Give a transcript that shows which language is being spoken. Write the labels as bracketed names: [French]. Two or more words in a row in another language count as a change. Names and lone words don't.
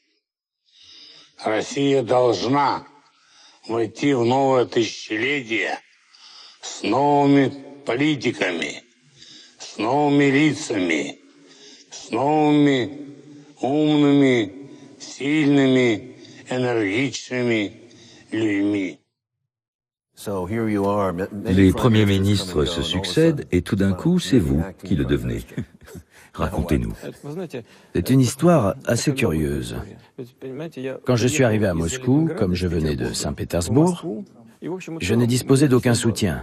[Russian] Россия должна войти в новое тысячелетие с новыми политиками, с новыми лицами, с новыми умными, сильными, энергичными людьми. [French] Les premiers ministres se succèdent et tout d'un coup, c'est vous qui le devenez. Racontez-nous. C'est une histoire assez curieuse. Quand je suis arrivé à Moscou, comme je venais de Saint-Pétersbourg, je ne disposais d'aucun soutien.